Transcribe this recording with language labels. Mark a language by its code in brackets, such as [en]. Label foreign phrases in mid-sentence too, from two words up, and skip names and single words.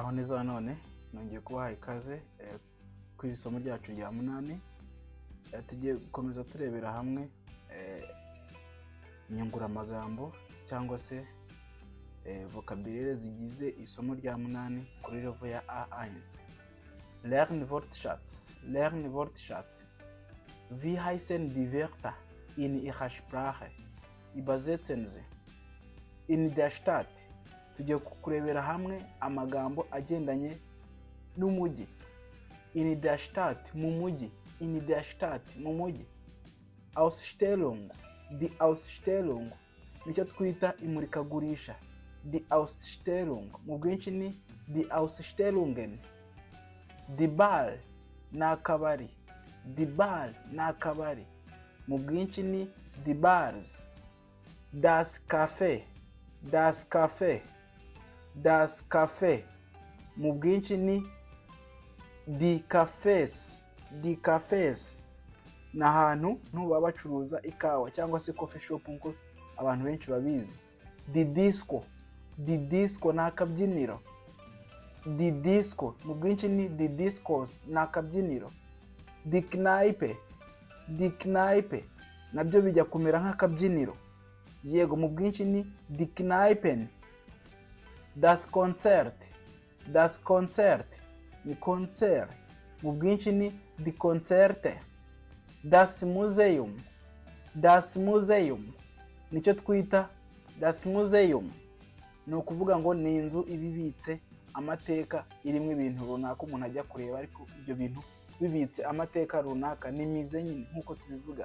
[rw] neza none nongeye kubaha ikaze ku isomo ryacu rya 8. Tugiye gukomeza turebera hamwe inyunguramagambo cyangwa se vocabulaire zigize isomo rya 8 kuri level ya A1. [de] Lernen Wortschatz. Wie heißen die Wörter in ihrer Sprache? Übersetzen Sie. In der Stadt. [rw] Tugiye kurebera hamwe amagambo agendanye n'umujyi. [de] In der Stadt, [rw] mu mujyi. [de] In der Stadt, [rw] mu mujyi. [de] Ausstellung. Die Ausstellung [rw] nicyo twita imurikagurisha. [de] Die Ausstellung [rw] mu bwinshi ni [de] die Ausstellungen. Die Bar [rw] n'akabari. [de] Die Bar [rw] n'akabari mu bwinshi ni [de] die Bars. Das Café. Das Café [rw] mu bwinshi ni [de] die Cafés. [rw] Ni ahantu baba bacuruza ikawa cyangwa se [en] coffee shop [rw] nko abantu benshi babizi. [de] Die disco [rw] n'akabyiniro. [de] Die disco [rw] mu bwinshi ni [de] die discos [rw] n'akabyiniro. [de] Die Kneipe [rw] nabyo bijya kumera nk'akabyiniro. Yego mu bwinshi ni [de] die Kneipen. Das Konzert [rw] ni concert mu bwinshi ni [de] die Konzerte. Das Museum [rw] nicyo twita [de] das Museum [rw] ni ukuvuga ngo ni inzu ibibitse amateka irimo ibintu runaka umuntu ajya kureba, ariko ibyo bintu bibitse amateka runaka ni musée nyine nkuko tubivuga.